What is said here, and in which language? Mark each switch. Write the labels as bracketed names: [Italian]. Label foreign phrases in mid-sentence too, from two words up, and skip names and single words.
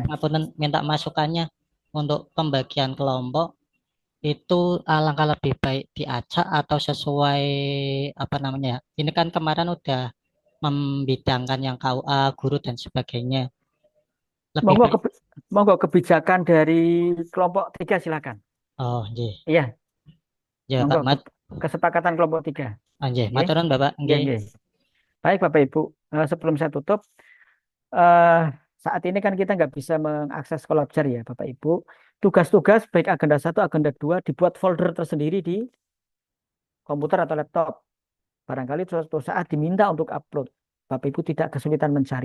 [Indonesian] ngapunten minta masukannya untuk pembagian kelompok itu alangkah lebih baik diacak atau sesuai apa namanya ya. Ini kan kemarin udah membidangkan yang KUA, guru dan sebagainya. Lebih monggo baik. monggo kebijakan dari kelompok 3 silakan. Oh, iya. Iya, Ya, monggo Pak. kesepakatan kelompok 3. Nggih, Nggih. maturun Bapak. Nggih, Nggih. nggih. Baik Bapak Ibu, sebelum saya tutup, eh, saat ini kan kita nggak bisa mengakses Collabjar ya Bapak Ibu. Tugas-tugas baik agenda 1, agenda 2 dibuat folder tersendiri di komputer atau laptop. Barangkali suatu saat diminta untuk upload. Bapak Ibu tidak kesulitan mencari.